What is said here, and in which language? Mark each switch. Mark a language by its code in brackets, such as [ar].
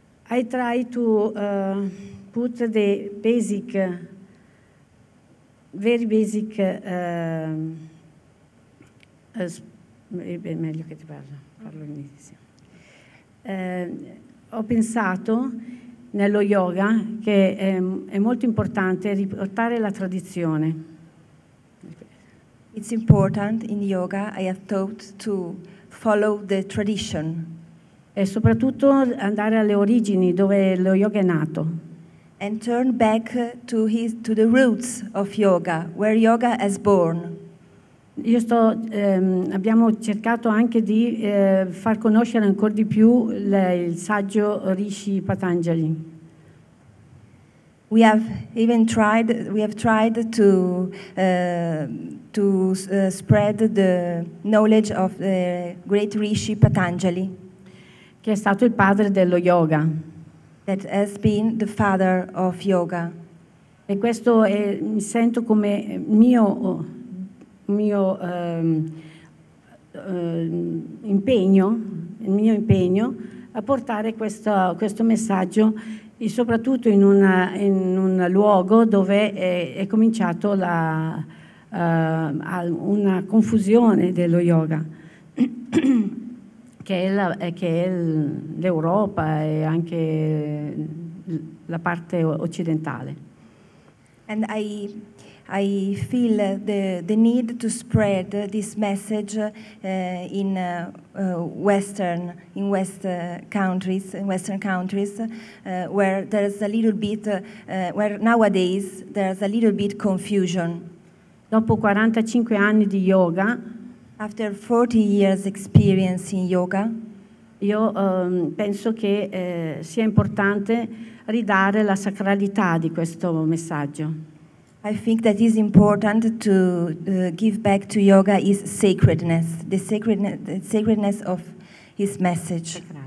[en] I try to put the basic, very basic, [it] meglio che ti parlo all'inizio. Ho pensato nello yoga che è molto importante riportare la tradizione. [en] It's important in yoga, I have thought, to follow the tradition. [it] e soprattutto andare alle origini dove lo yoga è nato. [en] And turn back to the roots of yoga, where yoga has born. [it] Abbiamo cercato anche di far conoscere ancora di più il saggio Rishi Patanjali. [en] We have tried to spread the knowledge of the great Rishi Patanjali, [it] che è stato il padre dello yoga. [en] That has been the father of yoga. [it] E questo mi sento come mio impegno a portare questo messaggio, e soprattutto in un luogo dove è cominciato una confusione dello yoga, che è l'Europa e anche la parte occidentale. [en] And I feel the need to spread this message in Western countries, where there's a little bit, where nowadays there's a little bit confusion. [it] Dopo 45 anni di yoga, [en] after 40 years experience in yoga, [it] io penso che sia importante ridare la sacralità di questo messaggio. [en] I think that is important to give back to yoga is sacredness, the sacredness of his message.